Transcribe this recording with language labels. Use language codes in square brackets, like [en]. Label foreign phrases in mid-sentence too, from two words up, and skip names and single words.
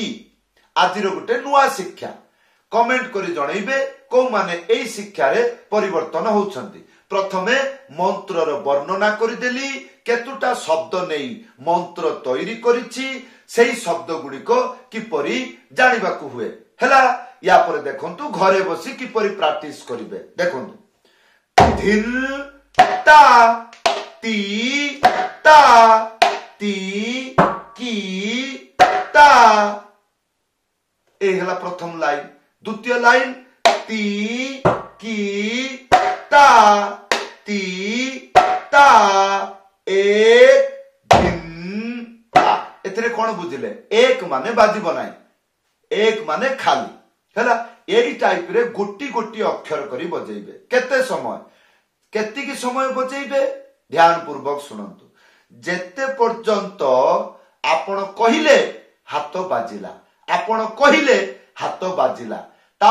[or] ଆଜିର ଗୋଟେ ନୂଆ ଶିକ୍ଷା କମେଣ୍ଟ କରି ଜଣେଇବେ କି ମାନେ ଏଇ ଶିକ୍ଷା ରେ ପରିବର୍ତ୍ତନ ହେଉଛନ୍ତି। ପ୍ରଥମେ ମନ୍ତ୍ର ର ବର୍ଣ୍ଣନା କରି ଦେଲି କେତୋଟା ଶବ୍ଦ ନେଇ ମନ୍ତ୍ର ତିଆରି କରିଛି। ସେଇ ଶବ୍ଦ ଗୁଡ଼ି କୁ କିପରି ଜାଣିବା କୁ ହୁଏ ହେଲା। ଯା ପରେ ଦେଖନ୍ତୁ ଘରେ ବସି କିପରି ପ୍ରାକ୍ଟିସ କରିବେ। ଦେଖନ୍ତୁ ଧିନ ତା ତି ତା ତି କି ତା ଏ ହେଲା ପ୍ରଥମ ଲାଇନ। ଦ୍ୱିତୀୟ ଲାଇନ ତି କି ତା ତି ତା ଏକ ଧିନ ତା। ଏଥରେ କୋଉ ବୁଝିଲେ ଏକ ମାନେ ବାଜିବ ନାହିଁ ଏକ ମାନେ ଖାଲି ହେଲା। ଏଇ ଟାଇପ ରେ ଗୋଟି ଗୋଟି ଅକ୍ଷର କରି ବଜେଇବେ। କେତେ ସମୟ କେତିକି ସମୟ ବଜେଇବେ ଧ୍ୟାନ ପୂର୍ବକ ଶୁଣ ଯେତେ ପର୍ଯ୍ୟନ୍ତ ଆପଣ କହିଲେ ହାତ ବାଜିଲା ଆପଣ କହିଲେ ହାତ ବାଜିଲା ତା